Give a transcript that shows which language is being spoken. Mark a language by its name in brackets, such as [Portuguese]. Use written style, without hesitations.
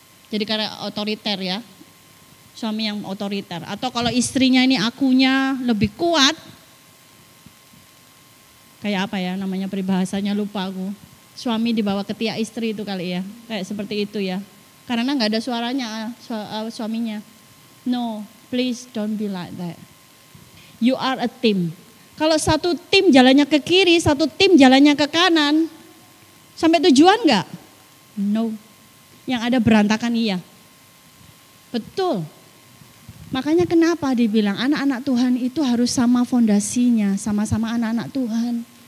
[Indonesian] Jadi karena otoriter ya. Suami yang otoriter. Atau kalau istrinya ini akunya lebih kuat. Kayak apa ya namanya peribahasanya lupa aku. Suami dibawa ketiak istri itu kali ya. Kayak seperti itu ya. Karena gak ada suaranya suaminya. [English] No, please don't be like that. You are a team. [Indonesian] Kalau satu tim jalannya ke kiri, satu tim jalannya ke kanan. Sampai tujuan gak? No. Yang ada berantakan iya. Betul. Makanya kenapa dibilang anak-anak Tuhan itu harus sama fondasinya, sama-sama anak-anak Tuhan.